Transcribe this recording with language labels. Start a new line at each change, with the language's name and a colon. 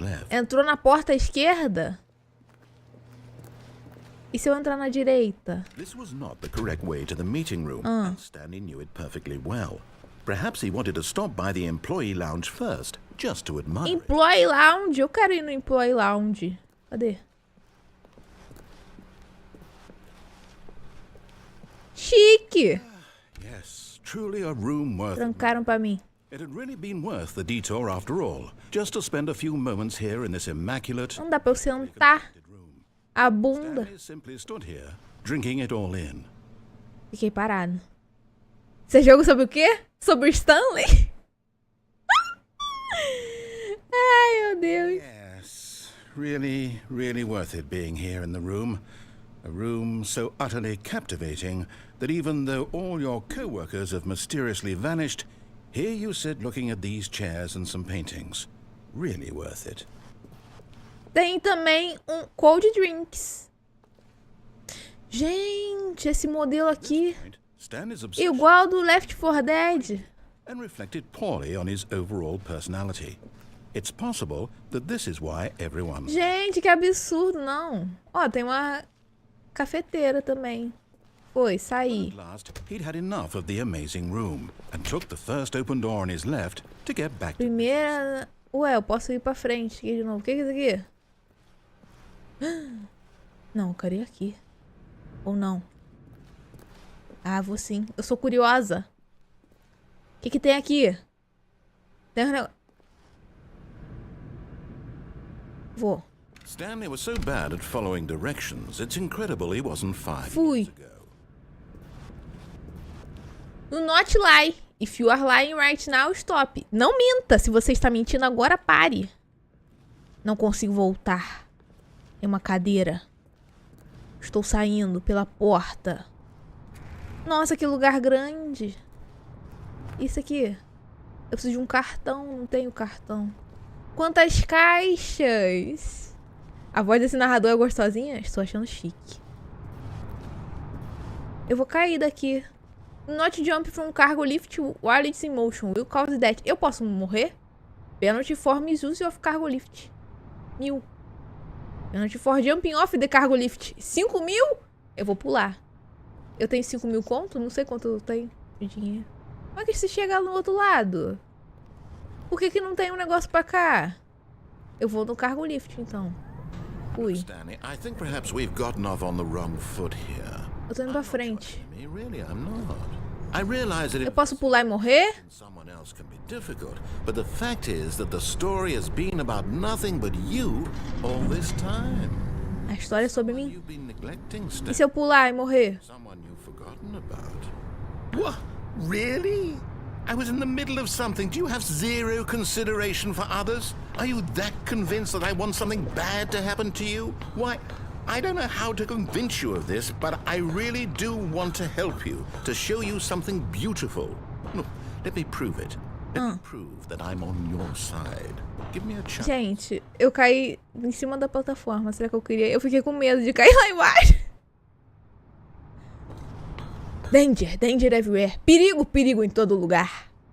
Portuguese: Entrou na porta à esquerda? E se eu entrar na direita?
English: This was not the correct way to the meeting room, and Stanley knew it perfectly well. Perhaps he wanted to stop by the employee lounge first, just to admire it. Employee lounge?
Portuguese: Eu quero ir no
English: employee lounge.
Portuguese: Cadê? Chique!
English: Yes, truly a room worth.
Portuguese: Trancaram pra mim.
English: It had really been worth the detour after all, just to spend a few moments here in this immaculate.
Portuguese: Não dá pra eu sentar a bunda.
English: Stanley simply stood here, drinking it all in.
Portuguese: Fiquei parado. Você joga sobre o quê? Sobre o Stanley? Ai, meu Deus.
English: Yes, really, really worth it being here in the room. A room so utterly captivating that even though all your co-workers have mysteriously vanished, here you sit looking at these chairs and some paintings. Really worth it.
Portuguese: Tem também um cold drinks. Gente, esse modelo aqui igual do Left 4 Dead.
English: And reflected poorly on his overall personality. It's possible that this is why everyone.
Portuguese: Gente, que absurdo, não. Ó, tem uma cafeteira também. Foi, saí.
English: At last, he'd had enough of the amazing room and took the first open door on his left to get back to.
Portuguese: Primeira. Ué, eu posso ir pra frente aqui de novo. O que é isso aqui? Não, eu quero ir aqui. Ou não? Ah, vou sim. Eu sou curiosa. O que tem aqui? Tem um negócio. Vou.
English: Stanley was so bad at following directions, it's incredible he wasn't 5
Portuguese: Fui.
English: years ago. Do not lie. If you are lying right now, stop.
Portuguese: Não minta. Se você está mentindo agora, pare. Não consigo voltar. Tem uma cadeira. Estou saindo pela porta. Nossa, que lugar grande. Isso aqui. Eu preciso de um cartão. Não tenho cartão. Quantas caixas. A voz desse narrador é gostosinha? Estou achando chique. Eu vou cair daqui.
English: Not jump from cargo lift while it's in motion. Will cause death.
Portuguese: Eu posso morrer?
English: Penalty for misuse of cargo lift. 1000. Penalty for jumping off the cargo lift.
Portuguese: 5.000? Eu vou pular. Eu tenho 5.000 conto? Não sei quanto eu tenho de dinheiro. Como é que se chega no outro lado? Por que não tem um negócio pra cá? Eu vou no cargo lift, então. Fui.
English: Stanley, I think perhaps we've gotten off on the wrong foot here.
Portuguese: Eu tô indo pra frente.
English: Really, I'm not. I realize that
Portuguese: Eu posso pular e morrer?
English: someone else can be difficult, but the fact is that the story has been about nothing but you all this time.
Portuguese: A história é sobre mim.
English: You've been neglecting
Portuguese: E se eu pular e morrer?
English: someone you've forgotten about. What? Really? I was in the middle of something. Do you have zero consideration for others? Are you that convinced that I want something bad to happen to you? Why, I don't know how to convince you of this, but I really do want to help you, to show you something beautiful. Look, let me prove it. Let me prove that I'm on your side. Give me a chance.
Portuguese: Gente, eu caí em cima da plataforma. Será que eu queria? Eu fiquei com medo de cair lá embaixo.
English: Danger, danger everywhere.
Portuguese: Perigo, perigo em todo lugar.